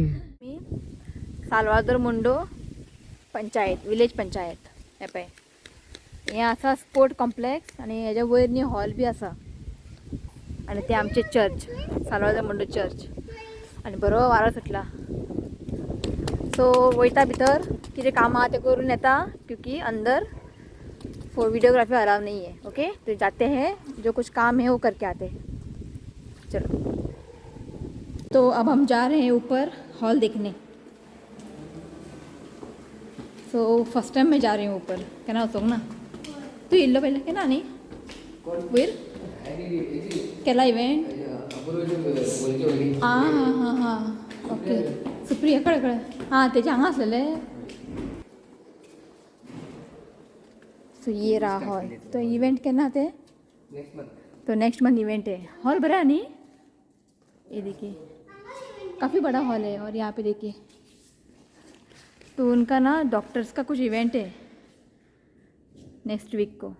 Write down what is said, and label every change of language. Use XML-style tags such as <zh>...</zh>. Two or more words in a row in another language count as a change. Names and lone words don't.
<kok>सालवादोर मुंडो पंचायत विलेज पंचायत हे पळय हें आसा</kok> <en>sport complex</en> <kok>आनी हेज्या वयर न्ही हॉल बी आसा आनी ते आमचे चर्च सालवादोर मुंडो चर्च आनी बरो वारो सुटला. सो वयता भितर कितें कामां आहा तें करून येता</kok> <hi>क्योंकि अंदर वीडियोग्राफी अलाउ नहीं है. ओके तो जाते हैं जो कुछ काम है वो करके आते हैं. चलो तो अब हम जा रहे हैं ऊपर हॉल देखने. सो</hi> <en>first time</en> <hi>मैं जा रही हूँ ऊपर.</hi> <kok>केना वचोंक ना तू येयल्लो पयलें केना न्ही वयर केला इवेंट. हां हां हां हां ओके सुप्रिया कळ्ळें कळ्ळें. हां तेजे हांगा आसलेलें.</kok> <hi>तो ये रहा हॉल. तो इवेंट केना थे तो</hi> <en>next month</en> <hi>इवेंट है. हॉल बड़ा है नहीं. ये देखिए काफ़ी बड़ा हॉल है और यहाँ पे देखिए तो उनका ना डॉक्टर्स का कुछ इवेंट है</hi> <en>next week</en> <hi>को.</hi>